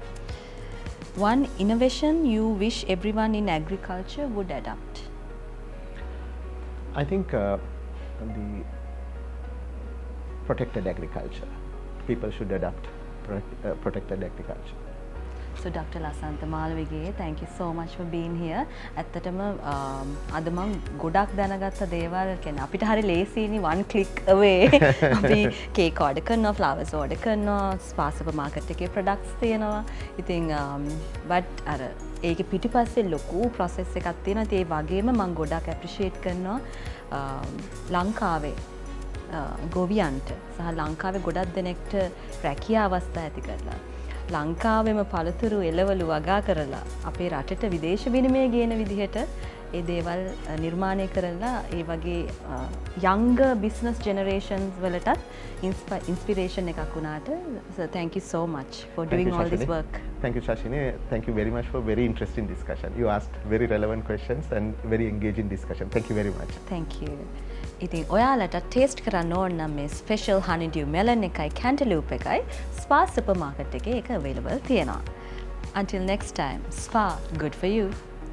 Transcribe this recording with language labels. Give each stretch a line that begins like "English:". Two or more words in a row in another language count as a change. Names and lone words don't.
English: One innovation you wish everyone in agriculture would adopt? I think the protected agriculture. People should adopt protected agriculture. So Dr. Lasantha Malavige, thank you so much for being here.
Sinhala: ඇත්තටම අද මම ගොඩක් දැනගත්ත දේවල් කියන්නේ අපිට හරි ලේසියිනේ
English: one click away.
Sinhala: අපි කේක් order කරනවා, flowers order කරනවා, ස්පා සුපර් මාකට් එකේ products තියෙනවා. ඉතින් but අර ඒකේ පිටිපස්සේ ලොකු process එකක් තියෙනවා. ඉතින් ඒ වගේම මම ගොඩක් appreciate කරනවා ලංකාවේ ගොවියන්ට සහ ලංකාවේ ගොඩක් දෙනෙක්ට රැකියා අවස්ථා ඇති කරලා ලංකාවෙම පළතුරු එළවලු වගා කරලා අපේ රටට විදේශ විනිමය ගේන විදිහට ඒ දේවල් නිර්මාණය කරලා ඒ වගේ
English: younger business generations
Sinhala: වලටත් inspiration එකක් වුණාට.
English: So thank you so much for doing all this work. Thank you, Shashini. Thank you very much for very interesting discussion. You asked very relevant questions and very engaging discussion. Thank you very much. Thank you.
Sinhala: ඉතින් ඔයාලට ටේස්ට් කරන්න ඕන නම් මේ ස්පෙෂල්
English: honeydew melon
Sinhala: එකයි cantaloupe එකයි ස්පා සුපර් මාකට් එකේ ඒක available තියෙනවා.
English: Until next time, Spa, good for you.